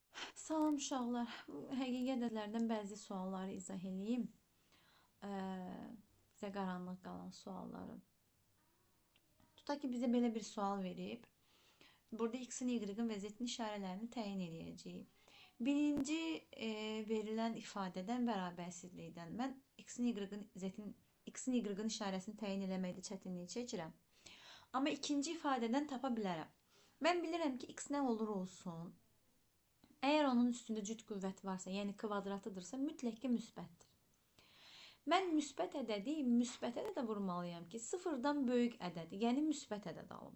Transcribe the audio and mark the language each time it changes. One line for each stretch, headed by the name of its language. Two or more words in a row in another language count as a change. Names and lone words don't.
Azerbaijani: Salam uşaqlar. Həqiqət ədədlərdən bəzi sualları izah edeyim. Bizə qaranlıq qalan sualları. Tutaq ki, bizə belə bir sual verib. Burada x-in, y-in və z-in işarələrini təyin edəcəyik. Birinci verilən ifadədən bərabərsizlikdən mən x-in, y-in, z-in, x-in, y-in işarəsini təyin eləməkdə çətinlik çəkirəm. Amma ikinci ifadədən tapa bilərəm. Mən bilirəm ki, x nə olur olsun. Əgər onun üstündə cüt qüvvət varsa, yəni kvadratıdırsa, mütləq ki, müsbətdir. Mən müsbət ədədi müsbət ədədə vurmalıyam ki, sıfırdan böyük ədədi, yəni müsbət ədəd alım.